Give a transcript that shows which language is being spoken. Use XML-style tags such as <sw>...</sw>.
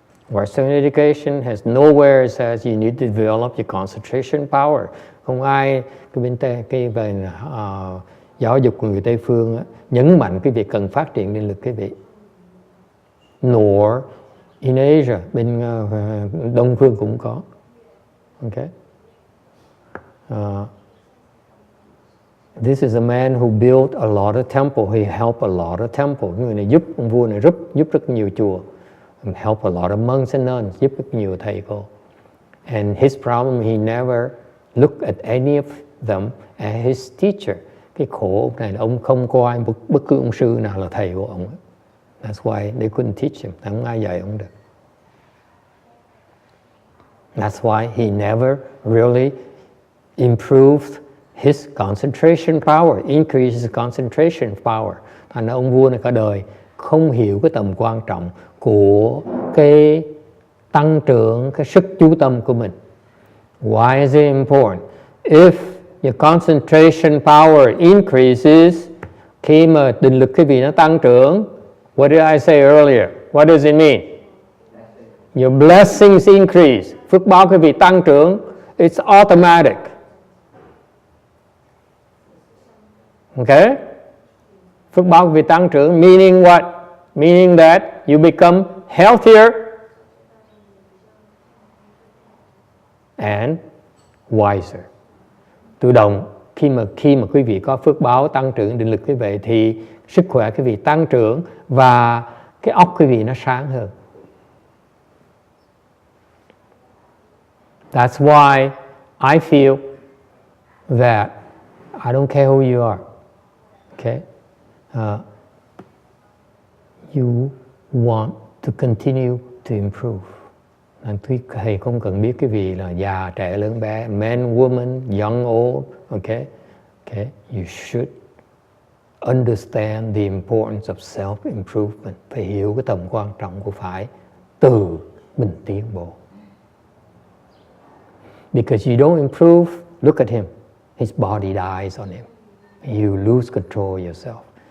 <en>Western education has nowhere it says you need to develop your concentration power.</en> <vi>Không ai cái về giáo dục của người Tây phương nhấn mạnh cái việc cần phát triển định lực quý vị.</vi> <en>Nor in Asia,</en> <vi>bên Đông phương cũng có.</vi> <en>Okay. This is a man who built a lot of temple. He helped a lot of temple.</en> <vi>Người này giúp, ông vua này giúp rất nhiều chùa.</vi> <en>Help a lot of monks and nuns,</en> <vi>giúp rất nhiều thầy cô.</vi> <en>And his problem, he never looked at any of them as his teacher.</en> <vi>Cái khổ ông này là ông không coi bất cứ ông sư nào là thầy của ông.</vi> <en>That's why they couldn't teach him.</en> <vi>Không ai dạy ông được.</vi> <en>That's why he never really improved his concentration power, increased his concentration power.</en> <vi>Thành ra ông vua này cả đời không hiểu cái tầm quan trọng của cái tăng trưởng cái sức chú tâm của mình.</vi> <en>Why is it important? If your concentration power increases,</en> <vi>khi mà định lực cái vị nó tăng trưởng,</vi> <en>what did I say earlier? What does it mean? Your blessings increase.</en> <vi>Phước báo cái vị tăng trưởng,</vi> <en>it's automatic.</en> <vi>Okay? Phước báo cái vị tăng trưởng,</vi> <en>meaning what? Meaning that you become healthier and wiser.</en> <vi>Tự động khi mà quý vị có phước báo tăng trưởng định lực quý vị thì sức khỏe quý vị tăng trưởng và cái óc quý vị nó sáng hơn.</vi> <en>That's why I feel that I don't care who you are. Okay? You want to continue to improve.</en> <vi>Thầy không cần biết cái gì là già, trẻ, lớn, bé,</vi> <en>men, woman, young, old. Okay? Okay? You should understand the importance of self-improvement. Phải hiểu cái tầm quan trọng của phải từ mình tiến bộ. Because you don't improve, look at him. His body dies on him. You lose control yourself.</en>